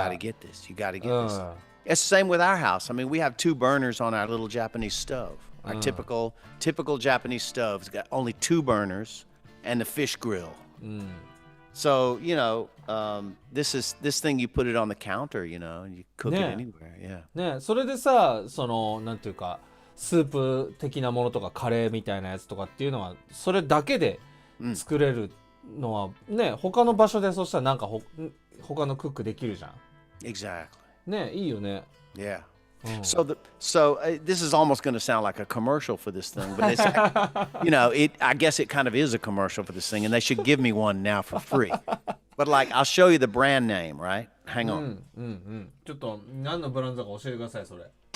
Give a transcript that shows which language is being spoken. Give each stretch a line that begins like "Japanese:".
English: got to get this. You got to get this. It's the same with our house. I mean, we have 2 burners on our little Japanese stove. Our typical Japanese stove's got only 2 burners and the fish grill. So this thing you put it on the counter, and you cook it anywhere. Yeah.
Japanese: ねそれでさなんていうかスープ的なものとかカレーみたいなやつとかっていうのはそれだけで作れるのはね他の場所でそしたらなんか他のクックできるじゃん。
English: Exactly.
Japanese: ねいいよね。
English: Yeah. So this is almost going to sound like a commercial for this thing, but it's I guess it kind of is a commercial for this thing, and they should give me one now for free. But like, I'll show you the brand name, right? Hang on.
Japanese: ちょっと何のブランドか教えてくださいそれ。